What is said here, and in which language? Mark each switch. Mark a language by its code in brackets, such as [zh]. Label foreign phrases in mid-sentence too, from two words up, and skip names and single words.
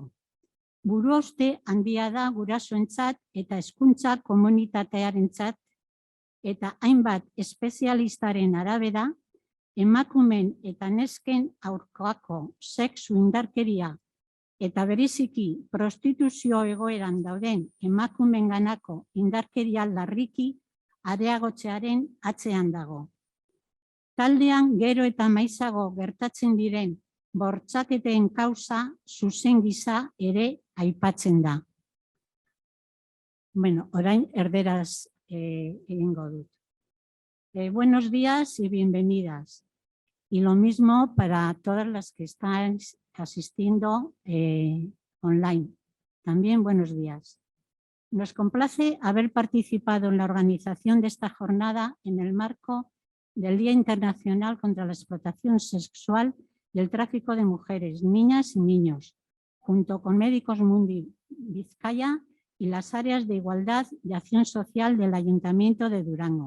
[eu] Buruhauste handia da gurasoentzat eta hezkuntza komunitatearentzat, eta hainbat espezialistaren arabera, emakumeen eta nesken aurkako sexu indarkeria eta bereziki prostituzio egoeran dauden emakumeenganako indarkeria larriki areagotzearen atzean dago. Taldean gero eta maizago gertatzen diren bortxaketen kausa zuzen gisa ere aipatzen da. Bueno, orain erderaz egingo dut. [es] Buenos días y bienvenidas. Y lo mismo para todas las que están asistiendo online. También buenos días. Nos complace haber participado en la organización de esta jornada en el marco del Día Internacional contra la Explotación Sexual y el Tráfico de Mujeres, Niñas y Niños, junto con Medicus Mundi Vizcaya y las áreas de igualdad y acción social del Ayuntamiento de Durango.